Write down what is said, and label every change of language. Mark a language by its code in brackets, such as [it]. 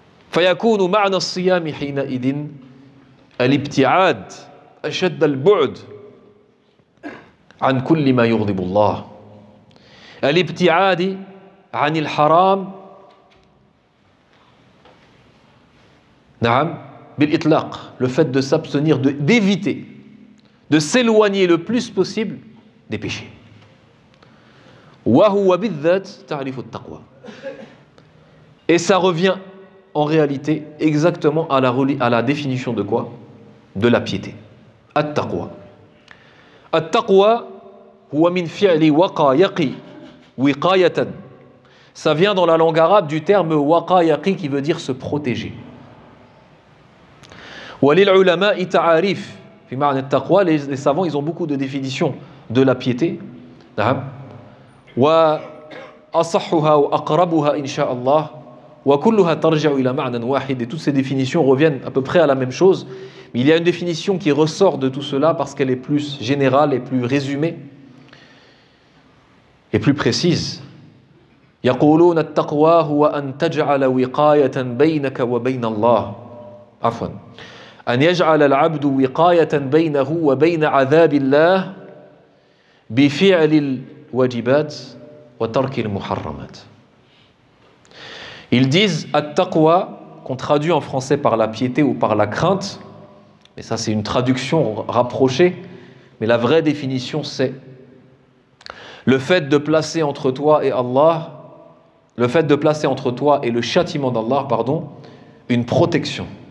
[ar] فيكون معنى الصيام حينئذ الابتعاد أشد البعد عن كل ما يغضب الله الابتعاد عن الحرام نعم بالإطلاق, [fr] le fait de s'abstenir, d'éviter, de s'éloigner le plus possible des péchés. [ar] وهو بالذات تعريف التقوى. [fr] Et ça revient en réalité exactement à la définition de quoi? De la piété. At-taqwa. [ar] At-taqwa huwa min fi'li waqa yaqi wiqayatan. [fr] Ça vient dans la langue arabe du terme waqa yaqi qui veut dire se protéger. [ar] Wa lil ulama'i ta'arif fi ma'na at-taqwa, [fr] les savants ils ont beaucoup de définitions de la piété. [ar] Wa asahhuha wa aqrabuha insha'Allah. [fr] Et toutes ces définitions reviennent à peu près à la même chose, mais il y a une définition qui ressort de tout cela parce qu'elle est plus générale et plus résumée et plus précise. [ar] يقولون التقوى هو أن تجعل وقاية بينك وبين الله عفوا أن يجعل العبد وقاية بينه وبين عذاب الله بفعل الواجبات وترك المحرمات. [fr] Ils disent at-taqwa, qu'on traduit en français par la piété ou par la crainte, mais ça c'est une traduction rapprochée, mais la vraie définition c'est le fait de placer entre toi et Allah, le fait de placer entre toi et le châtiment d'Allah, une protection.